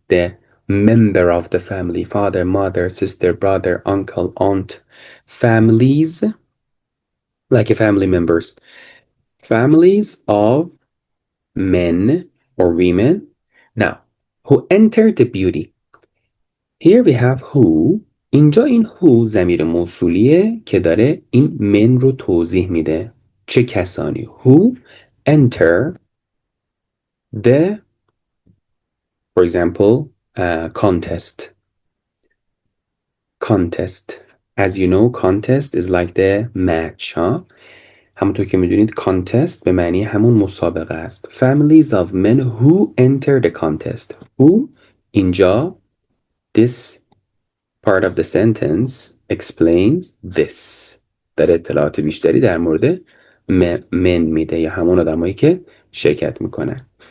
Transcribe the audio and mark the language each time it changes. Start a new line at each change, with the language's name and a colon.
English: The member of the family. Father, mother, sister, brother, uncle, aunt. Families, like a family members. Families of men or women. Now, who enter the beauty. Here we have who.
Persian: اینجا این who ضمیر موصولیه که داره این من رو توضیح میده. چه کسانی؟
English: Who enter the, for example, contest. Contest. As you know, contest is like the match.
Persian: همونطور که میدونید contest به معنی همون مسابقه است.
English: Families of men who enter the contest. Who
Persian: اینجا
English: this part of the sentence explains this.
Persian: در اطلاعات بیشتری در مورد من میده یا همون آدمایی که شرکت میکنن.